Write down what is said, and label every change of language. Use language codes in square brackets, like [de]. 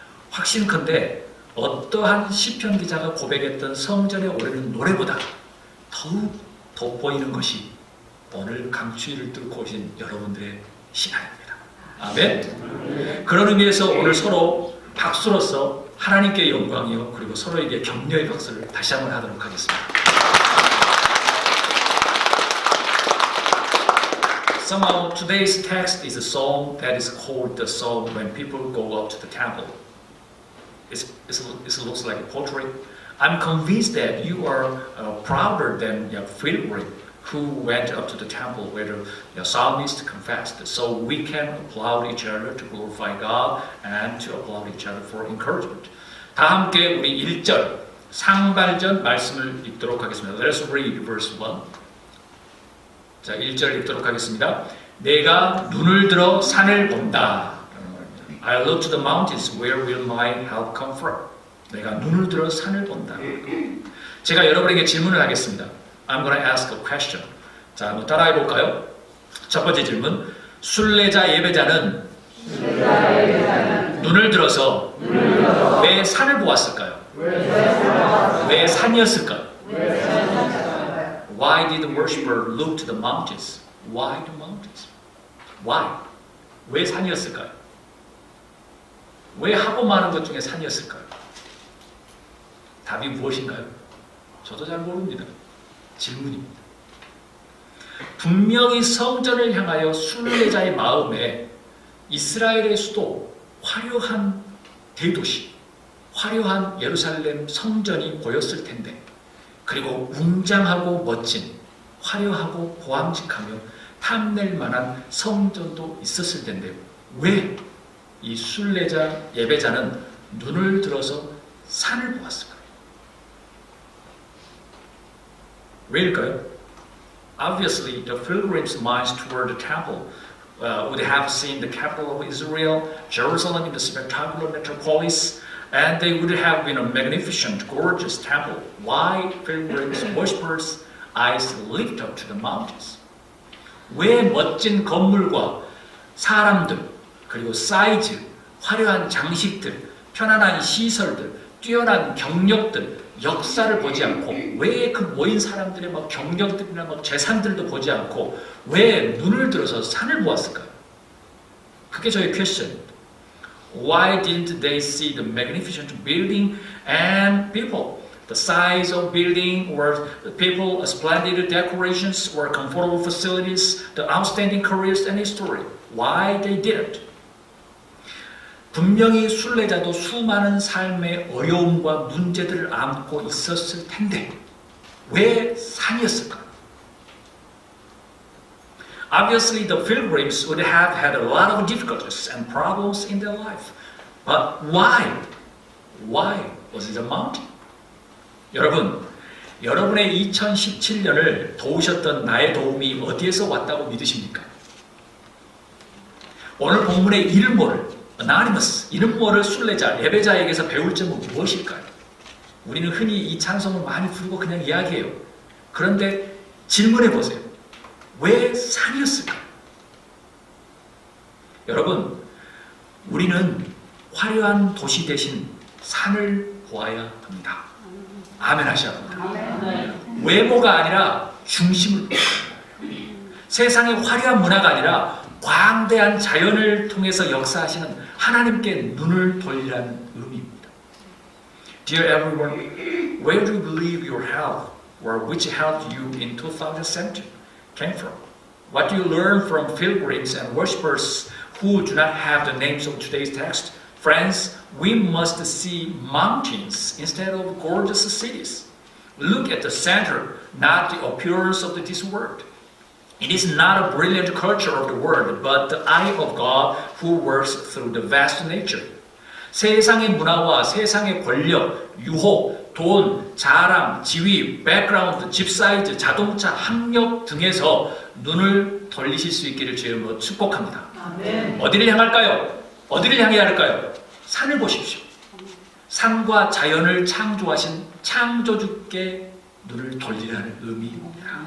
[ko] 확신컨대 어떠한 시편 기자가 고백했던 성전에 오르는 노래보다 더욱 돋보이는 것이 오늘 강추위를 뚫고 오신 여러분들의 신앙입니다. 아멘. 그런 의미에서 오늘 서로 박수로서 하나님께 영광이요 그리고 서로에게 격려의 박수를 다시 한번 하도록 하겠습니다. [en] Somehow today's text is a song that is called the song when people go up to the temple. It looks like a portrait. I'm convinced that you are prouder than Philip, who went up to the temple where the psalmist confessed. So we can applaud each other to glorify God and to applaud each other for encouragement. [ko] 다 함께 우리 1절 상발전 말씀을 읽도록 하겠습니다. [en] Let's read verse 1. [ko] 자, 1절 읽도록 하겠습니다. 내가 눈을 들어 산을 본다. [en] I look to the mountains, where will my help come from? [ko] 내가 눈을 들어 산을 본다. 제가 여러분에게 질문을 하겠습니다. [en] I'm going to ask a question. [ko] 자, 한번 따라해 볼까요? 첫 번째 질문. 순례자 예배자는 눈을 들어서 왜 산을 보았을까요? 왜 산이었을까요? [en] Why did the worshiper look to the mountains? Why the mountains? Why? [ko] 왜 산이었을까요? 왜 하고 많은 것 중에 산이었을까요? 답이 무엇인가요? 저도 잘 모릅니다. 질문입니다. 분명히 성전을 향하여 순례자의 마음에 이스라엘의 수도, 화려한 대도시, 화려한 예루살렘 성전이 보였을 텐데, 그리고 웅장하고 멋진, 화려하고 보암직하며 탐낼 만한 성전도 있었을 텐데, 왜 이 순례자 예배자는 눈을 들어서 산을 보았을까요? 왜일까요? [en] Obviously, the pilgrims' minds toward the temple would have seen the capital of Israel, Jerusalem in the spectacular metropolis, and they would have been a magnificent, gorgeous temple. Why pilgrims, worshippers' eyes lift up to the mountains? [ko] 왜 멋진 건물과 사람들, 그리고 사이즈, 화려한 장식들, 편안한 시설들, 뛰어난 경력들, 역사를 보지 않고 왜 그 모인 사람들의 막 경력들이나 막 재산들도 보지 않고 왜 눈을 들어서 산을 보았을까요? 그게 저의 퀘스천입니다. [en] Why didn't they see the magnificent building and people? The size of building or the people, splendid decorations or comfortable facilities, the outstanding careers and history. Why they didn't? [ko] 분명히 순례자도 수많은 삶의 어려움과 문제들을 안고 있었을 텐데 왜 산이었을까요? [en] Obviously, the pilgrims would have had a lot of difficulties and problems in their life. But why? Why was it a mountain? [ko] 여러분, 여러분의 2017년을 도우셨던 나의 도움이 어디에서 왔다고 믿으십니까? 오늘 본문의 이름 모를 Anonymous, 이름 모를 순례자, 예배자에게서 배울 점은 무엇일까요? 우리는 흔히 이 찬송을 많이 부르고 그냥 이야기해요. 그런데 질문해 보세요. 왜 산이었을까요? 여러분, 우리는 화려한 도시 대신 산을 보아야 합니다. 아멘 하셔야 합니다. 외모가 아니라 중심을 보아야 합니다. 세상의 화려한 문화가 아니라 광대한 자연을 통해서 역사하시는 하나님께 눈을 돌리라는 의미입니다. [en] Dear everyone, where do you believe your health or which helped you in 2017 came from? What do you learn from pilgrims and worshippers who do not have the names of today's text? Friends, we must see mountains instead of gorgeous cities. Look at the center, not the appearance of this world. It is not a brilliant culture of the world, but the eye of God who works through the vast nature. [ko] 세상의 문화와 세상의 권력, 유혹, 돈, 자랑, 지위, 백그라운드, 집 사이즈, 자동차, 학력 등에서 눈을 돌리실 수 있기를 주님으로 축복합니다. 아멘. 어디를 향할까요? 어디를 향해야 할까요? 산을 보십시오. 산과 자연을 창조하신 창조주께 눈을 돌리라는 의미입니다.